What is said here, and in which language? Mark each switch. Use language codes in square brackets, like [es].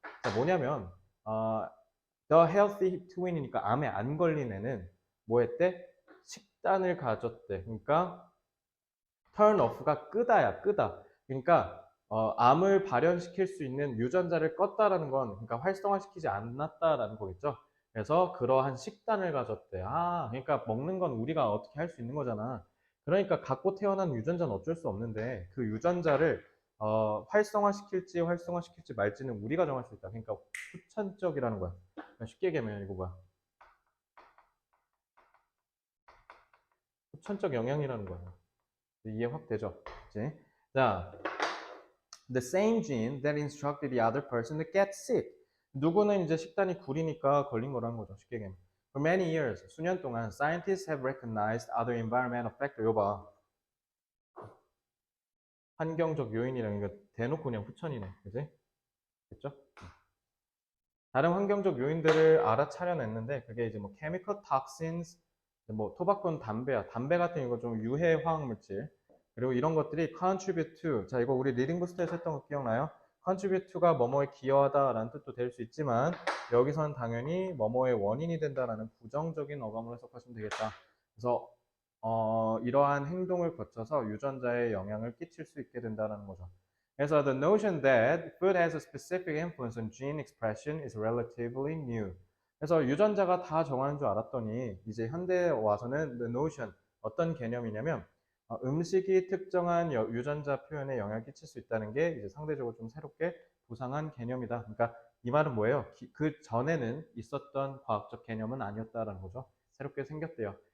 [ko] 자, 뭐냐면 [en] the healthy twin [ko] 이니까 암에 안 걸린 애는 뭐 했대? 식단을 가졌대. 그러니까 turn off가 끄다야, 끄다. 그러니까 암을 발현시킬 수 있는 유전자를 껐다라는 건 그러니까 활성화시키지 않았다라는 거겠죠. 그래서 그러한 식단을 가졌대. 아, 그러니까 먹는 건 우리가 어떻게 할 수 있는 거잖아. 그러니까 갖고 태어난 유전자는 어쩔 수 없는데 그 유전자를 활성화시킬지 활성화시킬지 말지는 우리가 정할 수 있다. 그러니까 후천적이라는 거야. 그러니까 쉽게 얘기하면 이거 뭐야? 후천적 영향이라는 거야. 이해 확 되죠? 그치? [en] 자, the same gene that instructed the other person to get sick. [ko] 누구는 이제 식단이 구리니까 걸린 거라는 거죠. 쉽게 얘기하면. [en] For many years, [ko] 수년 동안 [en] scientists have recognized other environmental factors. [ko] 이거 봐. 환경적 요인이라는 거 대놓고 그냥 후천이네. 그지? 됐죠? 다른 환경적 요인들을 알아차려냈는데 그게 이제 뭐 chemical toxins, 뭐 토바코는 담배야. 담배 같은 이거 좀 유해 화학 물질. 그리고 이런 것들이 contribute to. 자, 이거 우리 리딩 부스트에서 했던 거 기억나요? contribute to가 뭐뭐에 기여하다라는 뜻도 될 수 있지만 여기서는 당연히 뭐뭐의 원인이 된다라는 부정적인 어감으로 해석하시면 되겠다. 그래서 이러한 행동을 거쳐서 유전자에 영향을 끼칠 수 있게 된다는 거죠. [en] 그래서 the notion that food has a specific influence on gene expression is relatively new. [ko] 그래서 유전자가 다 정하는 줄 알았더니 이제 현대에 와서는 the notion 어떤 개념이냐면 음식이 특정한 유전자 표현에 영향을 끼칠 수 있다는 게 이제 상대적으로 좀 새롭게 부상한 개념이다. 그러니까 이 말은 뭐예요? 그 전에는 있었던 과학적 개념은 아니었다라는 거죠. 새롭게 생겼대요.